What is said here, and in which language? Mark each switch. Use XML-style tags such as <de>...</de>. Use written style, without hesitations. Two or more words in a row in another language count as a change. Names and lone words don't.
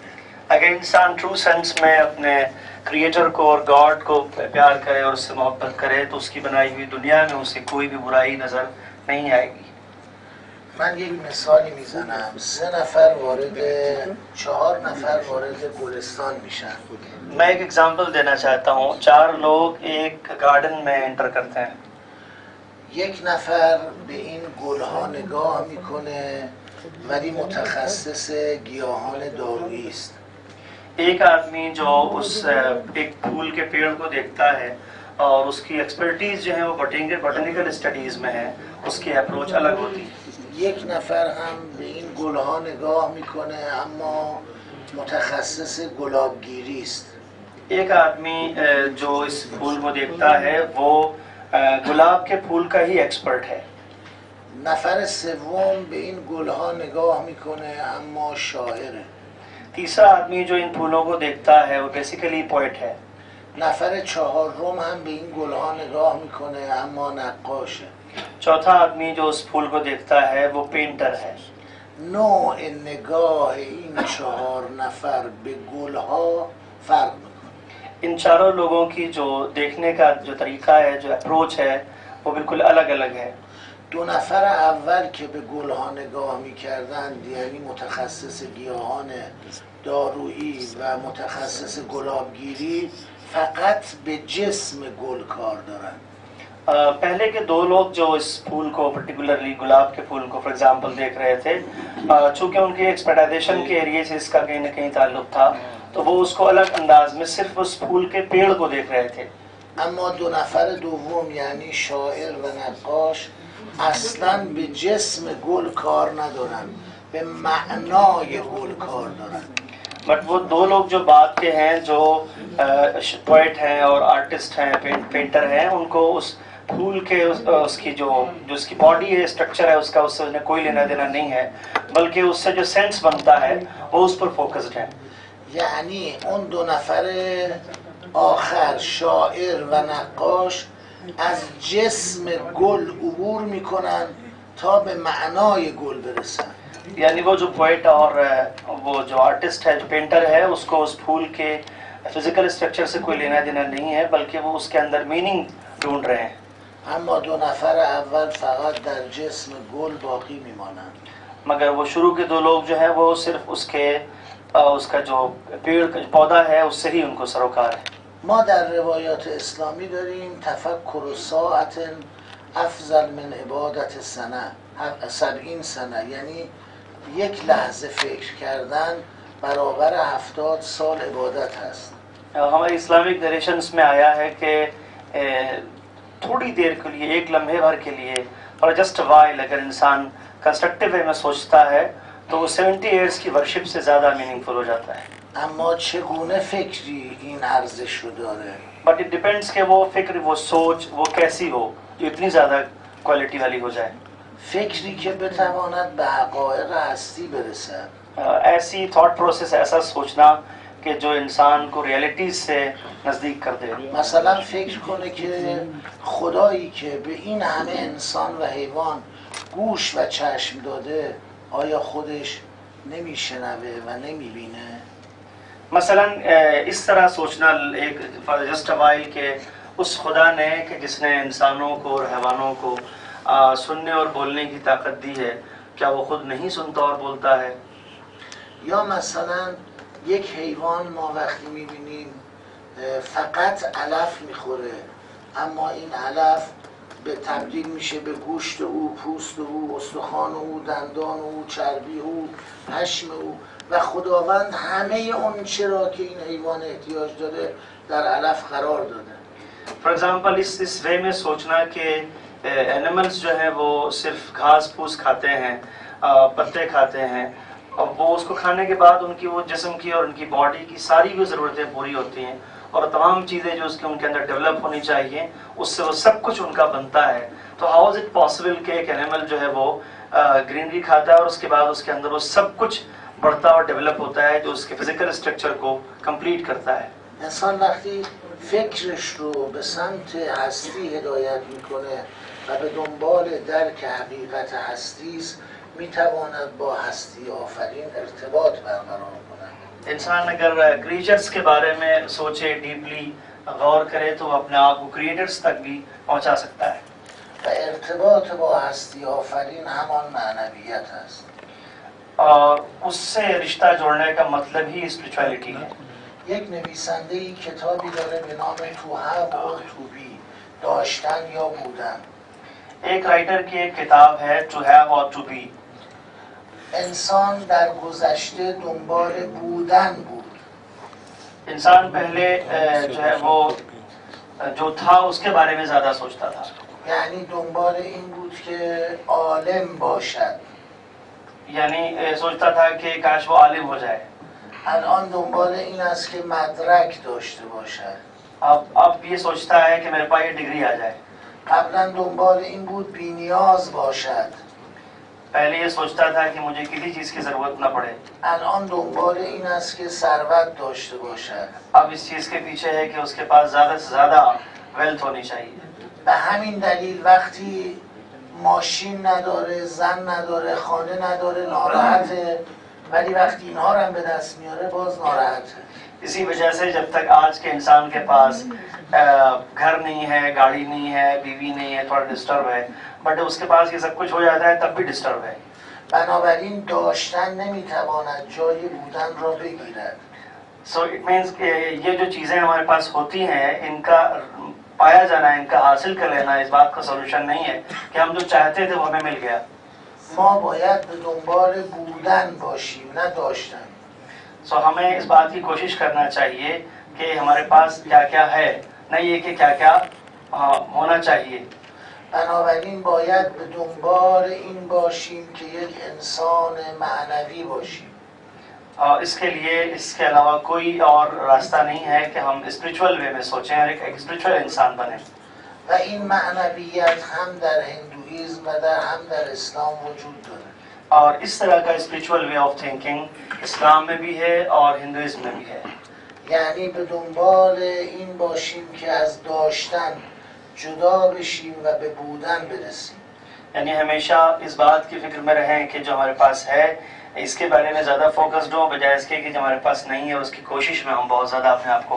<hi>अगर इंसान</hi> <en>true sense</en> <hi>में अपने क्रिएटर को और गॉड को प्यार करे और उससे मोहब्बत करे तो उसकी बनाई हुई दुनिया में उसे कोई भी बुराई नजर नहीं आएगी.</hi> <fa>من یک مثالی میزنم. 4 نفر وارد گلستان میشن.</fa> <hi>मैं एक एग्जांपल देना चाहता हूँ. 4 लोग एक गार्डन में एंटर करते हैं.</hi> <fa>یک نفر به این گلها نگاه میکنه ولی متخصص گیاهان دارویی است.</fa> <hi>एक आदमी जो उस एक फूल के पेड़ को देखता है और उसकी एक्सपर्टीज जो है वो</hi> <en>botanical studies</en> <hi>में है, उसकी अप्रोच अलग होती है.</hi> <fa>یک نفر هم به این گلها نگاه میکنه اما متخصص گلابگیری است.</fa> <hi>एक आदमी जो इस फूल को देखता है वो गुलाब के फूल का ही एक्सपर्ट है.</hi> <fa>نفر سوم به این گلها نگاه میکنه اما شاعره.</fa> <hi>तीसरा आदमी जो इन फूलों को देखता है वो</hi> <en>basically poet</en> <hi>है.</hi> <fa>نفر چهارم هم به این گلها نگاه میکنه اما نقاشه.</fa> <hi>चौथा आदमी जो उस फूल को देखता है वो पेंटर है.</hi> <fa>نوع نگاه این 4 نفر به گلها فرق میکنه.</fa> <hi>इन चारों लोगों की जो देखने का जो तरीका है, जो अप्रोच है, वो बिल्कुल अलग अलग है.</hi> <fa>2 نفر اول که به گلها نگاه میکردند یعنی متخصص گیاهان دارویی و متخصص گلابگیری فقط به جسم گل کار دارند.</fa> <hi>पहले के 2 लोग जो इस फूल को पर्टिकुलरली गुलाब के फूल को</hi> <en>for example</en> <hi>देख रहे थे, चूंकि उनकी एक्सपेक्टेशन के एरिया से इसका कहीं न कहीं ताल्लुक था, तो वो उसको अलग अंदाज में सिर्फ उस फूल के पेड़ को देख रहे थे.</hi> <fa>اما 2 نفر دوم یعنی شاعر و نقاش اصلا به جسم گل کار ندارن، به معنای گل کار دارن.</fa> <hi>बट वो 2 लोग जो बात के हैं, जो पोएट हैं और आर्टिस्ट हैं, पेंटर हैं, उनको उस फूल के उसकी जो उसकी बॉडी है, स्ट्रक्चर है, उसका उससे कोई लेना देना नहीं है, बल्कि उससे जो सेंस बनता है वो उस पर फोकस्ड है.</hi> <fa>یعنی اون دو نفر آخر شاعر و نقاش از جسم گل عبور میکنن تا به معنای گل برسن.</fa> <hi>यानी वो जो पोएट और वो जो आर्टिस्ट है, जो पेंटर है, उसको उस फूल के</hi> <en>physical structure</en> <hi>से कोई लेना देना नहीं है, बल्कि वो उसके अंदर मीनिंग ढूंढ रहे हैं.</hi> <fa>اما دو نفر اول فقط در جسم گل باقی میمانند.</fa> <hi>मगर वो शुरू के दो लोग जो हैं वो सिर्फ उसका जो पेड़ का पौधा है उससे ही उनको सरोकार है.</hi> <fa>ما در روایات اسلامی داریم</fa> <ar>تفکر ساعت افضل من عبادت سنه 70 سنه،</ar> <fa>یعنی یک لحظه فکر کردن برابر 70 سال عبادت هست.</fa> <hi>हमारे</hi> <en>Islamic narrations</en> <hi>में आया है कि थोड़ी देर के लिए, एक लम्हे भर के लिए, और</hi> <en>just while</en> <hi>अगर इंसान</hi> <en>constructive way</en> <hi>में सोचता है तो वो 70 इयर्स की वर्शिप से ज़्यादा मीनिंगफुल हो जाता है.</hi> <fa>اما چگونه فکری این ارزش رو داره؟</fa> <en>but it depends</en> <hi>कि वो फिक्र, वो सोच, वो कैसी हो जो इतनी ज़्यादा क्वालिटी वाली हो जाए.</hi> <fa>فکری که بتواند به حقایق هستی برسد.</fa> <hi>ऐसी</hi> <en>thought process,</en> <hi>ऐसा सोचना कि जो इंसान को रियलिटीज से नज़दीक कर दे.</hi> <fa>مثلا فکر کنه که خدایی که به این همه انسان و حیوان گوش و چشم داده آیا خودش نمیشنوه و نمیبینه؟</fa> <hi>मसलन इस तरह सोचना एक</hi> <en>just while</en> <hi>के उस खुदा ने कि जिसने इंसानों को और हैवानों को सुनने और बोलने की ताकत दी है, क्या वो खुद नहीं सुनता और बोलता है?</hi> <fa>یا مثلا یک حیوان ما وقتی میبینیم فقط علف میخوره، اما این علف به تبدیل میشه به گوشت او، پوست او، استخوان او، دندان او، چربی او، پشم او، و خداوند همه اون چرا که این حیوان احتیاج داره در علف قرار داده.</fa> <en>for example</en> <hi>इस वे में सोचना कि एनिमल्स जो हैं वो सिर्फ घास फूस खाते हैं, पत्ते खाते हैं, और वो उसको खाने के बाद उनकी वो जिस्म की और उनकी बॉडी की सारी भी ज़रूरतें पूरी होती हैं, और तमाम चीज़ें जो उसके उनके अंदर डेवलप होनी चाहिए उससे वो सब कुछ उनका बनता है. तो</hi> <en>how is it possible</en> <hi>कि एक एनिमल जो है वो ग्रीनरी खाता है और उसके बाद उसके अंदर वो सब कुछ बढ़ता और डेवलप होता है जो उसके</hi> <en>physical structure</en> <hi>को कंप्लीट करता है.</hi> <fa>انسان وقتی فکرش رو به سمت هستی هدایت میکنه و به دنبال درک حقیقت هستی است، میتواند با هستی آفرین ارتباط برقرار کند.</fa> <hi>इंसान अगर क्रिएचर्स के बारे में सोचे, डीपली गौर करे, तो वो अपने आप को क्रिएटर्स तक भी पहुंचा सकता है.</hi> <fa>و ارتباط با هستی آفرین همان معنویت است.</fa> <hi>और उससे रिश्ता जोड़ने का मतलब ही स्पिरिचुअलिटी है.</hi> <fa>یک نویسنده‌ای کتابی داره به نام تو have or to be، داشتن یا بودن.</fa> <hi>एक राइटर की एक किताब है टू हैव और टू बी.</hi> <fa>انسان در گذشته دنبال بودن بود.</fa> <hi>इंसान पहले जो है वो जो था उसके बारे में ज़्यादा सोचता था.</hi> <fa>یعنی دنبال این بود که عالم باشد.</fa> <hi>यानी सोचता था कि काश वो आलिम हो जाए.</hi> <fa>الان دنبال این است که مدرک داشته باشد.</fa> <hi>अब ये सोचता है कि मेरे पास ये डिग्री आ जाए.</hi> <fa>قبلا دنبال این بود بی‌نیاز باشد.</fa> <hi>पहले ये सोचता था कि मुझे किसी चीज़ की ज़रूरत न पड़े.</hi> <fa>الان دنبال این است که ثروت داشته باشد.</fa> <hi>अब इस चीज़ के पीछे है कि उसके पास ज़्यादा से ज़्यादा वेल्थ होनी चाहिए.</hi> <fa>به همین دلیل وقتی ماشین نداره، زن نداره، خانه نداره ناراحته، ولی وقتی اینها رو هم به دست میاره باز ناراحته.</fa> <hi>इसी वजह से जब तक आज के इंसान के पास घर नहीं है, गाड़ी नहीं है, बीवी नहीं है, थोड़ा डिस्टर्ब है, बट उसके पास ये सब कुछ हो जाता है तब भी डिस्टर्ब है.</hi> <fa>بنابراین داشتن نمیتواند جای بودن را بگیرد.</fa> <en>So it means</en> <hi>कि ये जो चीज़ें हमारे पास होती हैं इनका पाया जाना, इनका हासिल कर लेना इस बात का सोल्यूशन नहीं है कि हम जो चाहते थे वो हमें मिल गया.</hi> <fa>ما باید به دنبال بودن باشیم نه داشتن.</fa> <hi>So हमें इस बात की कोशिश करना चाहिए कि हमारे पास क्या क्या है, नहीं ये कि क्या क्या होना चाहिए.</hi> <fa>بنابراین باید به دنبال این باشیم که یک انسان معنوی باشیم.</fa> <hi>इसके लिए इसके अलावा कोई और रास्ता नहीं है कि हम</hi> <en>spiritual way</en> <hi>में सोचें और एक स्पिरिचुअल इंसान बने.</hi> <fa>و این معنویت هم در هندویزم و هم در اسلام وجود داره.</fa> <hi>और इस तरह का</hi> <en>spiritual way of thinking</en> <hi>इस्लाम में भी है और हिंदुइज्म में भी है।</hi> <fa>یعنی به دنبال این باشیم که از داشتن جدا بشیم و به بودن برسیم.</fa> <hi>यानी हमेशा इस बात की फिक्र में रहें कि जो हमारे पास है इसके बारे में ज़्यादा फोकस्ड हो, बजाय इसके कि जो हमारे पास नहीं है उसकी कोशिश में हम बहुत ज़्यादा अपने आप को</hi>